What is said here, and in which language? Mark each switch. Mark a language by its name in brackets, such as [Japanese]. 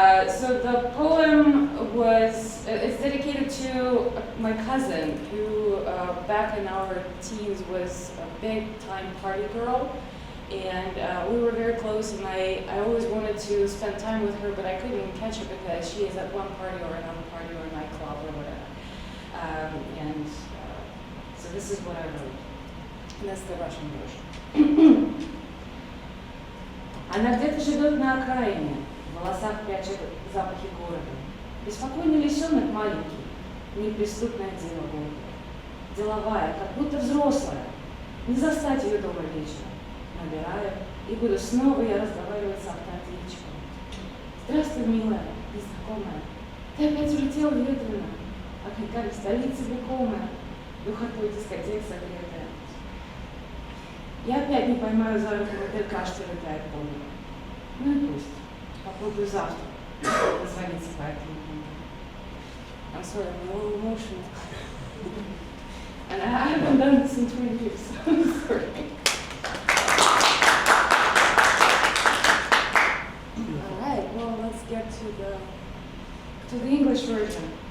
[English] So the poem it's dedicated to my cousin, who back in our teens was a big time party girl, and we were very close, and I always wanted to spend time with her, but I couldn't catch her because she is at one party or another party or a nightclub or whatever. So this is what I wrote, and that's the Russian version. [Russian] Она где-то живет на окраине, в волосах прячет запахи города. Беспокойный лисенок маленький, неприступное дело Бога. Деловая, как будто взрослая, не застать ее дома вечером. Набираю и буду снова я разговаривать с автоответчиком. Здравствуй, милая, незнакомая. Ты опять улетела ветрено, огоньками столицы векомая, духотой дискотек согретая. Я опять не поймаю за руку мотылька, что летает по небу. Ну и пусть. Попробую завтра позвониться по этому номеру. [English] I'm sorry, I'm a little emotional. And I haven't done this in 20 years, so I'm sorry. All right, well, let's get to the English version.